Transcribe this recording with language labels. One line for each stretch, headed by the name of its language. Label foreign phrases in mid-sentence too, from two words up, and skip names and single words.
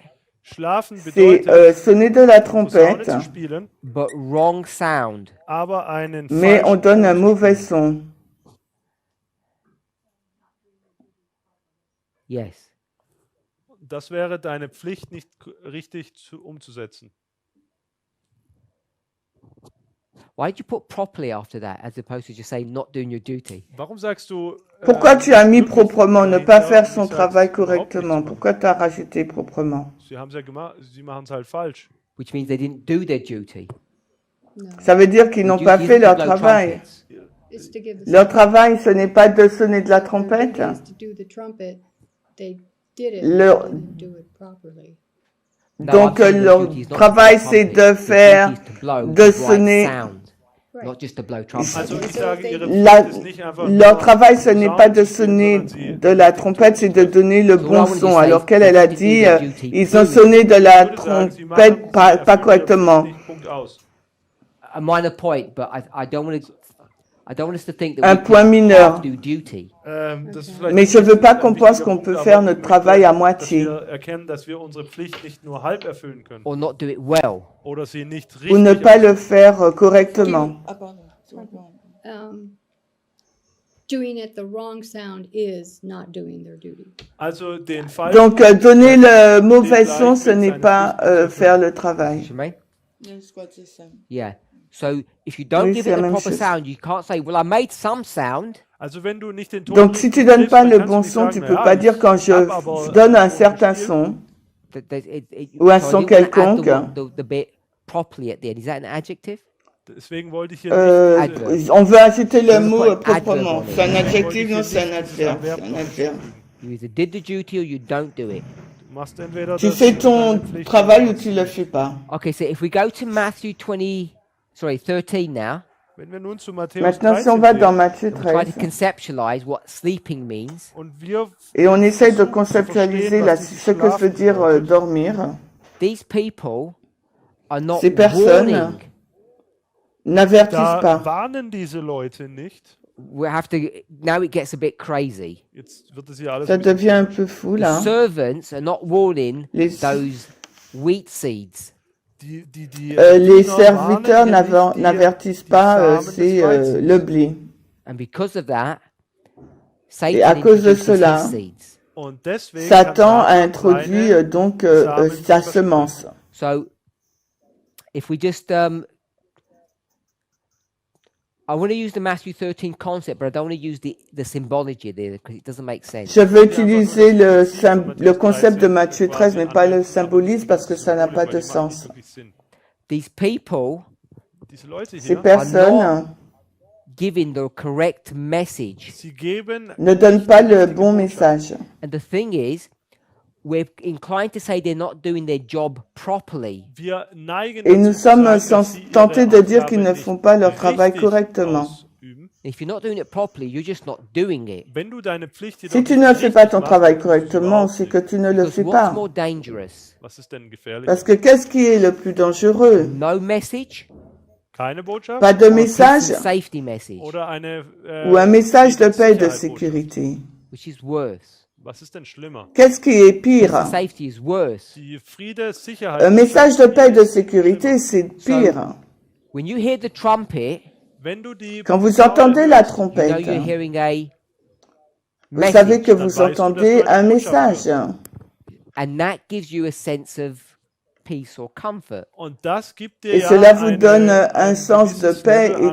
German: Schlafen
French: c'est
German: bedeutet,
French: sonner de la
German: die Posaune
French: trompette,
German: zu spielen,
English: but wrong sound.
German: aber einen
French: mais on
German: falschen
French: donne un
German: Ton zu
French: mauvais
German: spielen.
French: son.
English: Yes.
German: Das wäre deine Pflicht nicht richtig umzusetzen.
English: Why did you put properly after that, as opposed to just saying not doing your duty?
German: Warum sagst du,
French: Pourquoi tu as mis
German: wirklich
French: proprement, ne pas
German: dahinter
French: faire
German: und
French: son
German: nicht sagst,
French: travail
German: überhaupt nichts
French: correctement?
German: zu machen?
French: Pourquoi tu as rajouté proprement?
German: Sie haben es ja gemacht, sie machen es halt falsch.
English: Which means they didn't do their duty.
French: Ça veut dire qu'ils n'ont
English: Your
French: pas
English: duty
French: fait
English: isn't to
French: leur
English: blow
French: travail.
English: trumpets. Is to give the
French: Leur travail, ce n'est pas de sonner de la
English: their duty
French: trompette.
English: is to do the trumpet.
French: Leur,
English: No,
French: donc,
English: I'm saying the
French: leur
English: duty is not to
French: travail,
English: blow
French: c'est
English: trumpet.
French: de
English: The
French: faire,
English: duty is to blow
French: de
English: the right
French: sonner.
English: sound, not just to blow trumpet.
German: Also ich sage, ihre
French: La-
German: Pflicht ist nicht einfach
French: leur
German: nur
French: travail, ce n'est pas
German: Posaune
French: de
German: zu spielen,
French: sonner
German: sondern sie
French: de la trompette, c'est de donner le
English: So
French: bon
English: what I wanted to
French: son.
English: say
French: Alors
English: is
French: qu'elle,
English: they
French: elle a
English: didn't do
French: dit,
English: their duty,
French: ils ont
English: period.
French: sonné de la
German: Ich würde sagen, sie
French: trompette
German: machen,
French: pas
German: sie erfüllen ihre
French: correctement.
German: Pflicht nicht, Punkt aus.
English: A minor point, but I don't want to. I don't want us to think that
French: Un
English: we
French: point
English: can
French: mineur.
English: half do duty.
German: Das ist vielleicht
French: Mais je
German: nicht
French: veux pas
German: ein
French: qu'on
German: wichtiger
French: pense qu'on
German: Punkt,
French: peut
German: aber
French: faire
German: ich
French: notre
German: möchte,
French: travail à
German: dass
French: moitié
German: wir erkennen, dass wir unsere Pflicht nicht nur halb erfüllen können
English: Or not do it well.
German: oder sie nicht
French: ou ne
German: richtig
French: pas le
German: ausführen.
French: faire correctement. Ah, pardon.
English: Doing it the wrong sound is not doing their duty.
German: Also den Fall.
French: Donc, donner le mauvais son, ce n'est pas faire le travail.
English: Shemaine? Yes, what is that? Yeah. So if you don't
French: Oui,
English: give
French: c'est
English: it
French: la
English: the
French: même
English: proper
French: chose.
English: sound, you can't say, "Well, I made some sound."
German: Also wenn du nicht den Ton
French: Donc, si tu donnes
German: triffst,
French: pas
German: dann
French: le
German: kannst du
French: bon
German: nicht
French: son,
German: sagen,
French: tu
German: na
French: peux
German: ja,
French: pas
German: ich
French: dire quand je
German: hab aber
French: donne un
German: einen Ton
French: certain
German: gespielt.
French: son
English: So
French: ou un
English: I
French: son
English: didn't wanna add
French: quelconque.
English: the bit properly at the end. Is that an adjective?
German: Deswegen wollte ich hier nicht
English: Adverb.
French: On veut ajouter le Je veux mot pas être proprement. adverbe C'est un en est. adjectif, non, c'est un adverbe. C'est un adverbe.
English: You either did the duty or you don't do it.
German: Du machst entweder
French: Tu
German: das
French: fais ton
German: deine Pflicht
French: travail
German: oder
French: ou tu le fais pas.
English: Okay, so if we go to Matthew 13 now,
German: Wenn wir nun zu Matthäus
French: Maintenant, si on
German: 13
French: va dans
German: gehen
French: Matthieu
English: and we try to
French: 13
English: conceptualize what sleeping means,
German: und wir
French: et on essaye de
German: versuchen zu
French: conceptualiser
German: verstehen,
French: là,
German: was dieses
French: ce que veut
German: Schlafen
French: dire
German: bedeutet,
French: dormir,
English: these people are not
French: ces personnes
English: warning.
French: n'avertissent
German: da
French: pas.
German: warnen diese Leute nicht.
English: We have to. Now it gets a bit crazy.
German: Jetzt wird es hier alles
French: Ça
German: ein bisschen
French: devient un peu fou
English: The
French: là.
English: servants are not warning
French: Les-
English: those wheat seeds.
German: die
French: Les
German: Diener
French: serviteurs
German: warnen hier nicht die
French: n'avertissent pas,
German: Samen des
French: c'est
German: Weizens.
French: le blé.
English: And because of that,
French: Et à
English: Satan
French: cause de
English: introduces
French: cela,
English: his seeds.
German: Und deswegen
French: Satan a
German: kann
French: introduit
German: seine
French: donc
German: Samen
French: sa
German: versprechen.
French: semence.
English: So, if we just, I want to use the Matthew 13 concept, but I don't want to use the symbology there because it doesn't make sense.
French: Je veux utiliser le concept de Matthieu 13, mais pas le symbolisme parce que ça n'a pas de sens.
English: These people
German: Diese Leute
French: Ces
German: hier,
French: personnes
English: giving the correct message.
German: sie geben
French: ne donnent pas le bon message.
English: And the thing is, we're inclined to say they're not doing their job properly.
German: Wir neigen
French: Et nous
German: dazu zu
French: sommes
German: sagen, dass sie ihre
French: tentés de dire qu'ils ne
German: Aufgabe
French: font pas leur
German: nicht
French: travail
German: richtig
French: correctement.
German: ausüben.
English: If you're not doing it properly, you're just not doing it.
German: Wenn du deine Pflicht jedoch
French: Si tu
German: nicht
French: ne fais pas
German: richtig
French: ton
German: machst,
French: travail
German: dann tust du es
French: correctement,
German: überhaupt
French: c'est que
German: nicht.
French: tu ne le
English: Because
French: fais
English: what's
French: pas.
English: more dangerous?
German: Was ist denn gefährlich?
French: Parce que qu'est-ce qui est le plus dangereux?
English: No message
German: Keine Botschaft
French: Pas de
English: or a
French: message
English: peace and safety message,
German: oder eine
French: ou un message de paix et de
German: Sicherheitsbotschaft?
French: sécurité?
English: which is worse.
German: Was ist denn schlimmer?
French: Qu'est-ce qui est
English: Peace
French: pire?
English: and safety is worse.
German: Die Friede, Sicherheit.
French: Un message de paix et de sécurité, c'est pire.
English: When you hear the trumpet,
German: Wenn du die
French: Quand vous entendez la
English: you know
French: trompette,
English: you're hearing a
French: vous savez
English: message,
French: que vous entendez un message.
English: and that gives you a sense of peace or comfort.
German: Und das gibt dir
French: Et
German: ja
French: cela vous
German: eine-
French: donne un
German: ein
French: sens de
German: gewisses
French: paix
German: Level